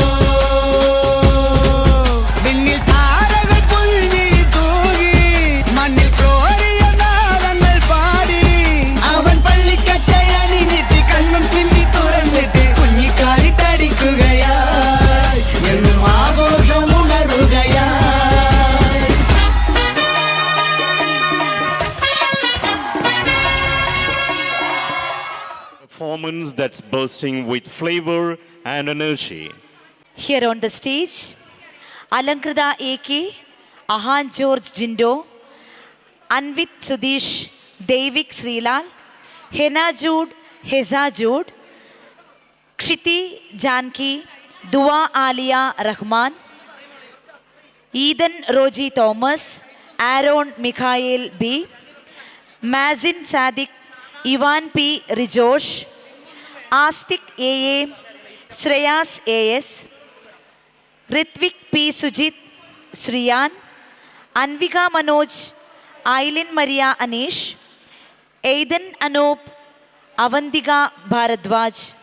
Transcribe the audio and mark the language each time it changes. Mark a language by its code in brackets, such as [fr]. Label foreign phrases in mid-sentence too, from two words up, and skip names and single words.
[ml] വിണ്ണിൽ താരകൾ പുൽഞ്ഞിരി തൂകി, മണ്ണിൽ കോരിയ നാദങ്ങൾ പാടി, അവൻ പള്ളിക്കച്ചയണിഞ്ഞിട്ട് കണ്ണും ചിമ്മി തുറന്നിട്ട് കുഞ്ഞിക്കാലിട്ടടിക്കുകയായി, എന്നും ആഘോഷം ഉണരുകയായി. [en] Performance that's bursting with flavor and energy. Here on the stage, Alankrita A.K., Ahan George Jindo, Anvit Sudesh, Devik Srilal, Hena Jude, Heza Jude, Kshiti Janki, Dua Alia Rahman, Eden Roji Thomas, Aaron Mikhael B, Mazin Sadiq, Ivan P. Rijosh, Astik A.A., Shreyas A.S., Ritvik P. Sujit, Sriyan, Anvika Manoj, Ailin Maria Anish, Aidan Anup, Avantika Bharadwaj,